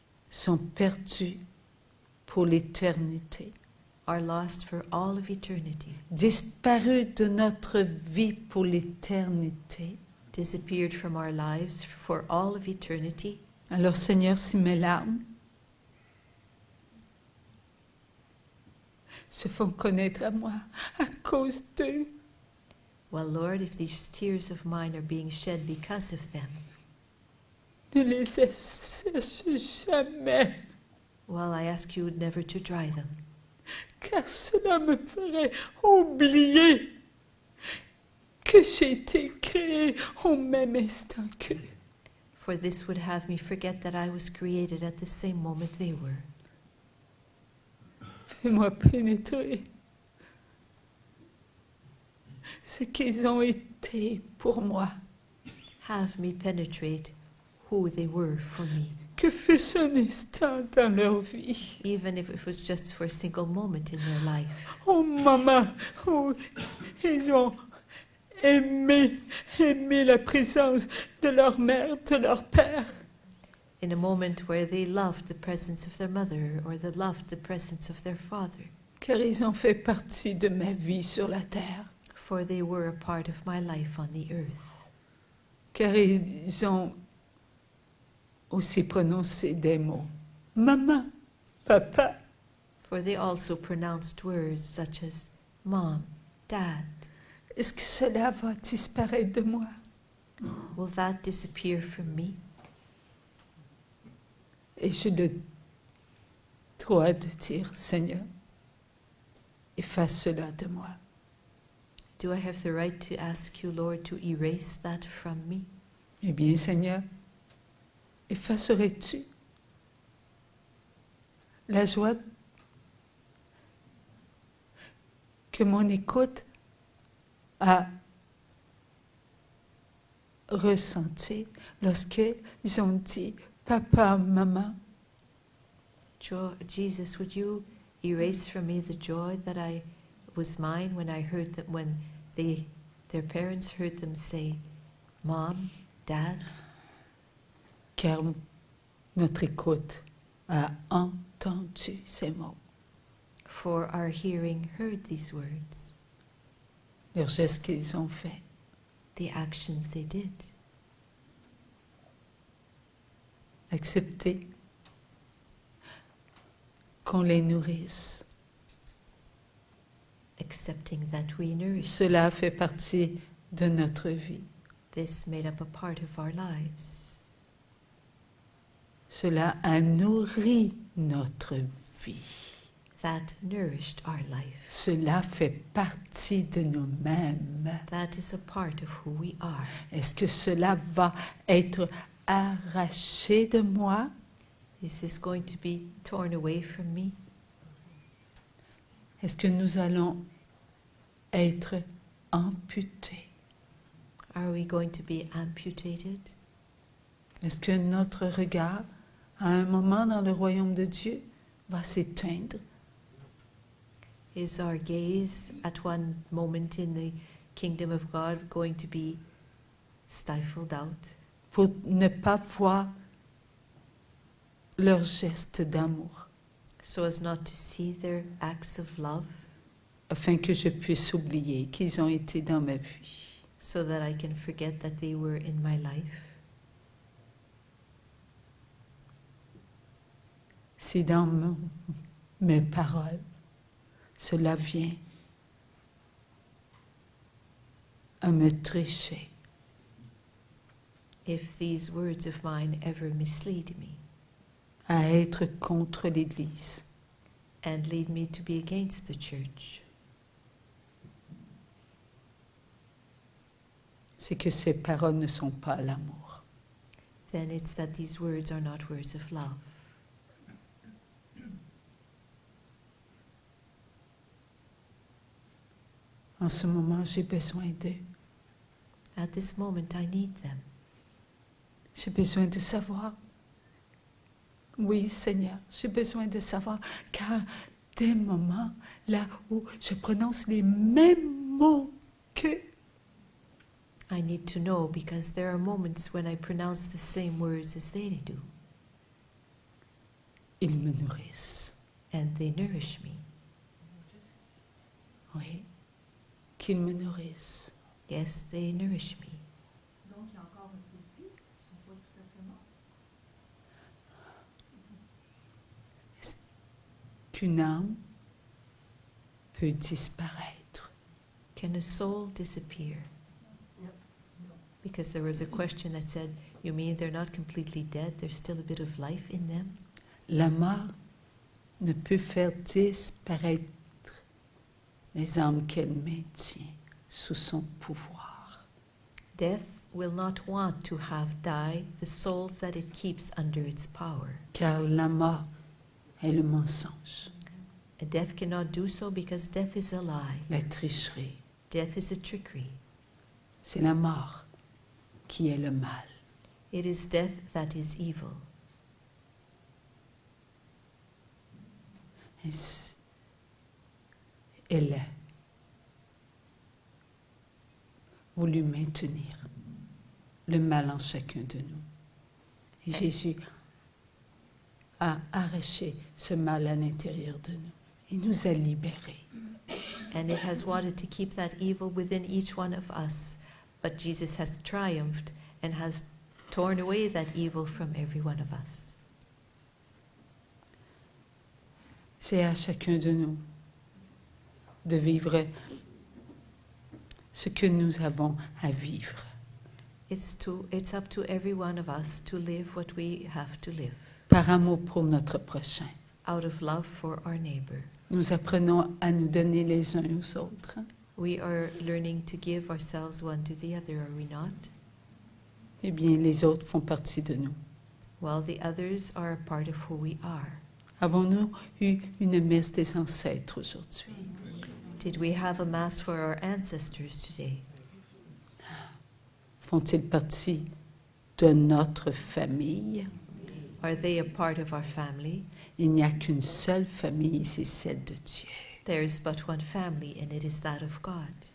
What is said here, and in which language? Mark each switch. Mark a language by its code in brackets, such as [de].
[fr] sont perdus pour l'éternité, [en] are lost for all of eternity, [fr] disparus de notre vie pour l'éternité? [en] disappeared from our lives for all of eternity? [fr] Alors Seigneur, si mes larmes se font connaître à moi à cause d'eux, [en] Well, Lord, if these tears of mine are being shed because of them, [fr] ne les sèche jamais, [en] well, I ask you never to dry them, [fr] car cela me ferait oublier que j'ai été créé au même instant qu'eux. [en] for this would have me forget that I was created at the same moment they were. [fr] Fais-moi pénétrer ce qu'ils ont été pour moi. [en] Have me penetrate who they were for me, [fr] Que fût-ce un instant dans leur vie. [en] even if it was just for a single moment in their life. [fr] Au moment où ils ont aimé la présence de leur mère, de leur père. [en] In a moment where they loved the presence of their mother or they loved the presence of their father, [fr] Car ils ont fait partie de ma vie sur la terre. [en] for they were a part of my life on the earth. [fr] Car ils ont aussi prononcé des mots. Maman, papa. [en] For they also pronounced words such as Mom, Dad. [fr] Est-ce que cela va disparaître de moi? [en] Will that disappear from me? [fr] Et j'ai le droit de dire, Seigneur, efface cela de moi. [en] Do I have the right to ask you, Lord, to erase that from me? [fr] Eh bien, Seigneur, effacerais-tu la joie que mon écoute a ressentie lorsqu'ils ont dit « Papa, maman ». [en] Jesus, would you erase from me the joy that was mine when I heard that when their parents heard them say, Mom, Dad? [fr] Car notre écoute a entendu ces mots. [en] For our hearing heard these words, [fr] Leurs gestes qu'ils ont faits. [en] the actions they did. [fr] Accepter qu'on les nourrisse. [en] Accepting that we nourish. [fr] Cela fait partie de notre vie. [en] This made up a part of our lives. [fr] Cela a nourri notre vie. [en] That nourished our life. [fr] Cela fait partie de nous-mêmes. [en] That is a part of who we are. [fr] Est-ce que cela va être arraché de moi? [en] Is this going to be torn away from me? [fr] Est-ce que nous allons être amputés? [en] Are we going to be amputated? [fr] Est-ce que notre regard, à un moment dans le royaume de Dieu, va s'éteindre? [en] Is our gaze at one moment in the kingdom of God going to be stifled out [fr] Pour ne pas voir leurs gestes d'amour, [en] so as not to see their acts of love, [fr] afin que je puisse oublier qu'ils ont été dans ma vie? [en] so that I can forget that they were in my life? [fr] Si dans mes paroles, cela vient à me tricher, [en] If these words of mine ever mislead me [fr] à être contre l'Église, [en] and lead me to be against the church, [fr] c'est que ces paroles ne sont pas l'amour. [en] then it's that these words are not words of love. [fr] En ce moment, j'ai besoin d'eux. [en] At this moment, I need them. [fr] J'ai besoin de savoir. Oui, Seigneur, j'ai besoin de savoir, car des moments là où je prononce les mêmes mots que [en] I need to know because there are moments when I pronounce the same words as they do, [fr] ils me nourrissent. [en] and they nourish me. [fr] Oui, qu'ils me nourrissent. [en] Yes, they nourish me. [fr] Donc, il y a encore un peu de vie, ils ne sont pas tout à fait morts. Qu'une âme peut disparaître. [en] Can a soul disappear? Because there was a question that said, you mean they're not completely dead, there's still a bit of life in them? [fr] La mort ne peut faire disparaître les âmes qu'elle maintient sous son pouvoir. [en] Death will not want to have died the souls that it keeps under its power. [fr] Car la mort est le mensonge, [en] And death cannot do so because death is a lie. [fr] la tricherie. [en] Death is a trickery. [fr] C'est la mort qui est le mal. [en] It is death that is evil. [fr] Elle a voulu maintenir le mal en chacun de nous. Et Jésus a arraché ce mal à l'intérieur de nous. Il nous a libérés. [en] And it has wanted to keep that evil within each one of us. But Jesus has triumphed and has torn away that evil from every one of us. [fr] C'est à chacun de nous de vivre ce que nous avons à vivre. [en] It's up to every one of us to live what we have to live, [fr] Par amour pour notre prochain. [en] out of love for our neighbor. [fr] Nous apprenons à nous donner les uns aux autres. [en] We are learning to give ourselves one to the other, are we not? [fr] Eh bien, les autres font partie de nous. [en] Well, the others are a part of who we are. [fr] Avons-nous eu une messe des ancêtres aujourd'hui? [en] Did we have a mass for our ancestors today? [fr] Font-ils partie de notre famille? [en] Are they a part of our family? [fr] Il n'y a qu'une seule famille, c'est celle de Dieu. [en] There is but one family, and it is that of God.